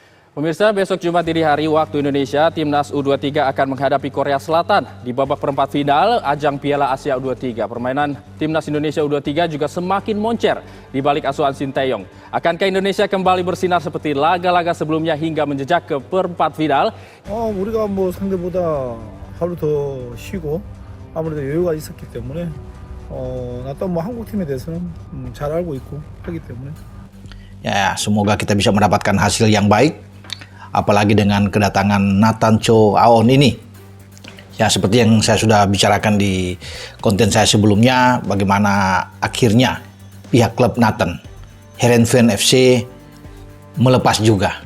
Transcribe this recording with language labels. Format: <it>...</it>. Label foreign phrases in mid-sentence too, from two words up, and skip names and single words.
<id>Pemirsa, besok Jumat dini hari waktu Indonesia, Timnas U23 akan menghadapi Korea Selatan di babak perempat final ajang Piala Asia U23. Permainan Timnas Indonesia U23 juga semakin moncer di balik asuhan Sinteyong. Akankah Indonesia kembali bersinar seperti laga-laga sebelumnya hingga menjejak ke perempat final?</id> <ko>우리가 상대보다 하루 더 쉬고 아무래도 여유가 있었기 때문에 나도 한국 팀에 대해서는 잘 알고 있고 하기 때문에.</ko> <id>Ya, semoga kita bisa mendapatkan hasil yang baik. Apalagi dengan kedatangan Nathan Chow Aon ini. Ya, seperti yang saya sudah bicarakan di konten saya sebelumnya, bagaimana akhirnya pihak klub Nathan, Heerenveen FC melepas juga.</id>